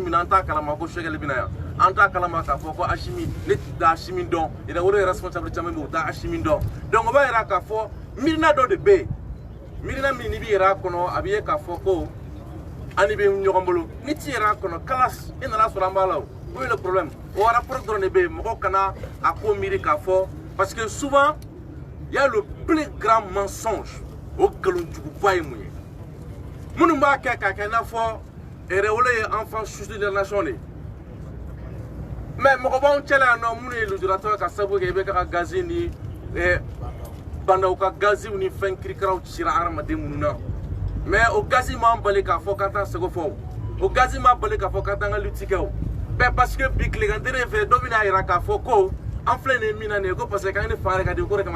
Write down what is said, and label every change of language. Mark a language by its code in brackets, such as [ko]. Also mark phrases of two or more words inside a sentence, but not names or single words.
[bm] min na an t'a kalama ko Sogɛli bɛ na yan an t'a kalama k'a fɔ ko Asimi ne tɛ Asimi dɔn yɛrɛwolo responsable caman bɛ yen u t'a Asimi dɔn donc o b'a yira k'a fɔ miirina dɔ de bɛ yen miirina min n'i bɛ yɛrɛ a kɔnɔ a bɛ ye k'a fɔ ko ani bɛ ɲɔgɔn bolo ni t'i yɛrɛ a kɔnɔ kalas i nana sɔrɔ an b'a la o [fr] est le problème [bm] o rapport dɔrɔn de bɛ yen mɔgɔw kana a ko miiri k'a fɔ [fr] parce que souvent il y a le plus grand mensonge [bm] o nkalonjuguba ye mun ye minnu b'a kɛ k'a kɛ i n'a fɔ yɛrɛwolo ye [fr] enfant chouchou de la nation [bm] de mais mɔgɔ b'anw cɛla yan nɔ minnu ye lujuratɔ ye ka sababu kɛ i bɛ ka gazi ni bandaw ka gaziw ni fɛn kirikaraw cira hadamaden minnu na mais o gazi m'an bali k'a fɔ k'an t'an seko fɔ o gazi m'an bali k'a fɔ k'an t'an ka lutte kɛ o [fr] mais parce que [bm] bi tilegantere fɛ dɔ bɛna yira k'a fɔ ko an filɛ nin min na nin ye ko [fr] parce que [bm] k'an ni fanga yɛrɛ ka di ko de kama